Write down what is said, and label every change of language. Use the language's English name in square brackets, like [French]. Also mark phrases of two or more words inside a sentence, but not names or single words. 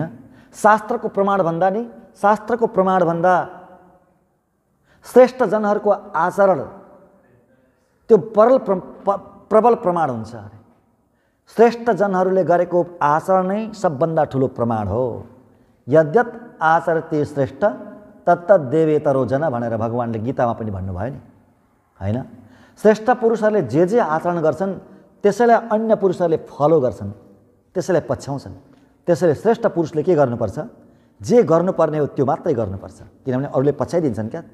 [Nepali] शास्त्रको प्रमाण भन्दा श्रेष्ठ जनहरूको आचरण त्यो प्रबल प्रमाण हुन्छ अरे। श्रेष्ठ जनहरूले गरेको आचरण नै सबभन्दा ठुलो प्रमाण हो। [Sanskrit] यद्यत आचरते श्रेष्ठ तत्तत् देवेतरो जन [Nepali] भनेर भगवानले गीतामा पनि भन्नुभयो नि, हैन? श्रेष्ठ पुरुषहरूले जे आचरण गर्छन् त्यसैलाई अन्य पुरुषहरूले फलो गर्छन्, त्यसैलाई पछ्याउँछन्। त्यसैले श्रेष्ठ पुरुषले के गर्नुपर्छ? जे गर्नुपर्ने हो त्यो मात्रै गर्नुपर्छ, किनभने अरूले पछ्याइदिन्छन् क्या।